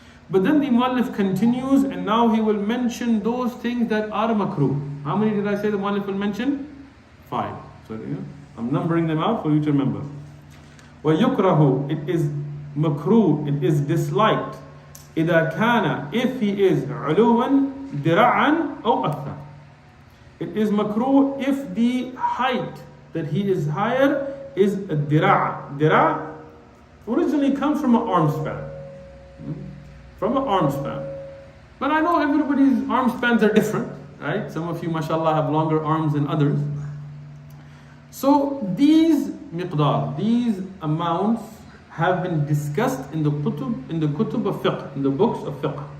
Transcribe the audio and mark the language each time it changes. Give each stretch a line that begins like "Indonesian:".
English: But then the Muallif continues, and now he will mention those things that are makruh. How many did I say the Muallif will mention? 5. So I'm numbering them out for you to remember.
Arabic: وَيُكْرَهُ,
English: it is makruh, it is disliked.
Arabic: إِذَا كَانَ,
English: if he is
Arabic: عُلُوًا دِرَعًا أو أكثر.
English: It is makruh if the height that he is higher is a dira'. Dira' originally comes from an arm span. From an arm span. But I know everybody's arm spans are different. right? Some of you, mashallah, have longer arms than others. So these miqdar, these amounts have been discussed in the kutub of fiqh, in the books of fiqh.